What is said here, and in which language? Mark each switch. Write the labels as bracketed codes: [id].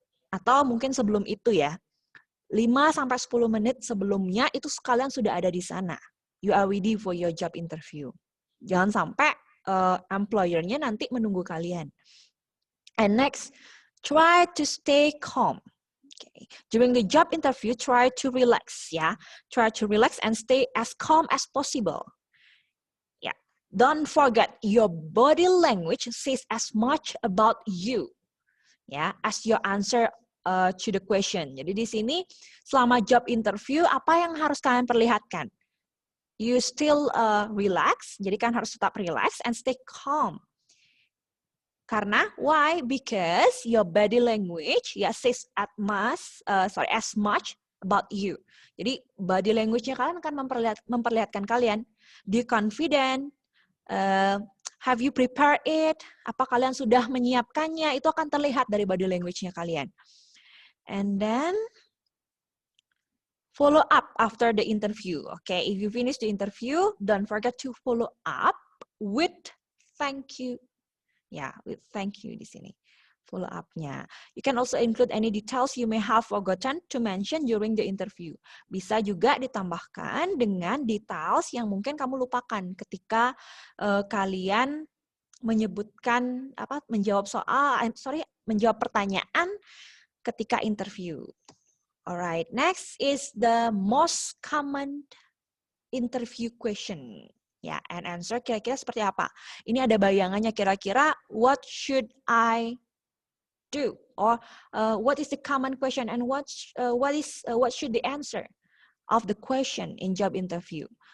[id] Atau mungkin sebelum itu ya, 5-10 menit sebelumnya itu kalian sudah ada di sana. [en] You are ready for your job interview. [id] Jangan sampai employer-nya nanti menunggu kalian. [en] And next, try to stay calm. Okay. During the job interview, try to relax, ya. Try to relax and stay as calm as possible. Yeah. Don't forget your body language says as much about you, ya, as your answer to the question. [id] Jadi di sini selama job interview apa yang harus kalian perlihatkan? [en] You still relax, [id] jadi kan harus tetap [en] relax and stay calm. Karena why? Because your body language says as much about you. [id] Jadi body language-nya kalian akan memperlihatkan kalian. [en] Do you confident? Have you prepared it? [id] Apa kalian sudah menyiapkannya? Itu akan terlihat dari body language-nya kalian. [en] And then follow up after the interview. Okay, if you finish the interview, don't forget to follow up with thank you. Ya, with thank you [id] di sini. Follow up-nya. [en] You can also include any details you may have forgotten to mention during the interview. [id] Bisa juga ditambahkan dengan details yang mungkin kamu lupakan ketika kalian menyebutkan menjawab pertanyaan ketika interview. [en] Alright, next is the most common interview question. [id] Ya, [en] and answer [id] kira-kira seperti apa? Ini ada bayangannya kira-kira [en] what should I do? Or what is the common question and what should the answer of the question in job interview?